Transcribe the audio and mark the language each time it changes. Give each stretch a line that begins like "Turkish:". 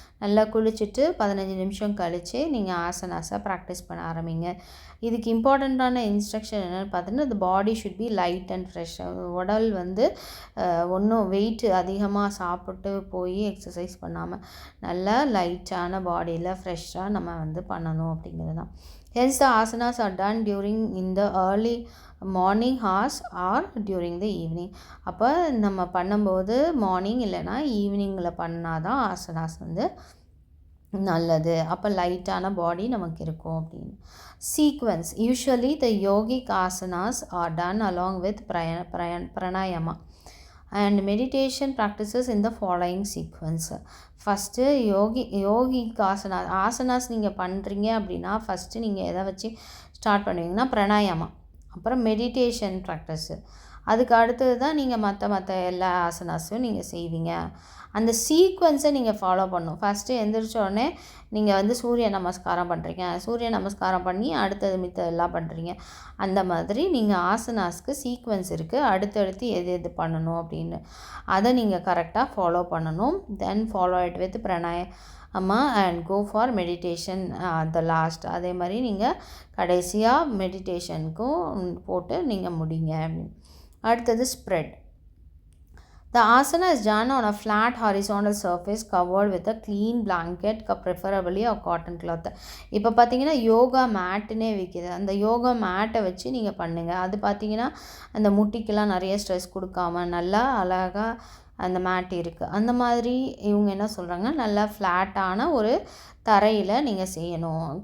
Tamil: நல்லா குளிச்சுட்டு 15 நிமிஷம் கழித்து நீங்கள் ஆசனாஸை ப்ராக்டிஸ் பண்ண ஆரம்பிங்க. இதுக்கு இம்பார்ட்டண்ட்டான இன்ஸ்ட்ரக்ஷன் என்னென்னு பார்த்தீங்கன்னா,
English: the body should be light and fresh.
Tamil: உடல் வந்து ஒன்றும் வெயிட் அதிகமாக சாப்பிட்டு போய் எக்ஸசைஸ் பண்ணாமல் நல்லா லைட்டான பாடியில் ஃப்ரெஷ்ஷாக நம்ம வந்து பண்ணணும் அப்படிங்கிறது தான்.
English: Hence the asanas are done during in the early morning hours or during the evening.
Tamil: அப்போ நம்ம பண்ணும்போது மார்னிங் இல்லைனா ஈவினிங்கில் பண்ணால் தான் ஆசனாஸ் வந்து நல்லது. அப்போ லைட்டான பாடி நமக்கு இருக்கும் அப்படின்னு.
English: Sequence usually the yogic asanas are done along with pranayama and meditation practices in the following sequence.
Tamil: First yogic asanas நீங்கள் பண்ணுறீங்க அப்படின்னா ஃபஸ்ட்டு நீங்கள் எதை வச்சு ஸ்டார்ட் பண்ணுவீங்கன்னா பிராணாயாமா, அப்புறம் மெடிடேஷன் ப்ராக்டிஸு, அதுக்கு அடுத்தது தான் நீங்கள் மற்ற எல்லா ஆசனாஸும் நீங்கள் செய்வீங்க. அந்த சீக்வன்ஸை நீங்கள் ஃபாலோ பண்ணணும். ஃபஸ்ட்டு எந்திரிச்ச உடனே நீங்கள் வந்து சூரிய நமஸ்காரம் பண்ணுறீங்க, சூரிய நமஸ்காரம் பண்ணி அடுத்தது மித்த எல்லாம் பண்ணுறீங்க. அந்த மாதிரி நீங்கள் ஆசனாஸ்க்கு சீக்வன்ஸ் இருக்குது, அடுத்தடுத்து எது பண்ணணும் அப்படின்னு அதை நீங்கள் கரெக்டாக ஃபாலோ பண்ணணும்.
English: Then follow it with pranayama and go for meditation the last.
Tamil: அதே மாதிரி நீங்கள் கடைசியாக மெடிடேஷனுக்கும் போட்டு நீங்கள் முடிங்க அப்படின்னு. அடுத்தது spread.
English: The asana is done on a flat horizontal surface covered with a clean blanket, preferably a cotton cloth.
Tamil: இப்போ பார்த்தீங்கன்னா யோகா மேட்டுன்னே விற்கிது. அந்த யோகா மேட்டை வச்சு நீங்கள் பண்ணுங்கள். அது பார்த்தீங்கன்னா அந்த முட்டிக்கெல்லாம் நிறைய ஸ்ட்ரெஸ் கொடுக்காம நல்லா அழகாக அந்த மேட் இருக்குது. அந்த மாதிரி இவங்க என்ன சொல்கிறாங்க, நல்லா ஃப்ளாட்டான ஒரு தரையில் நீங்கள் செய்யணும்.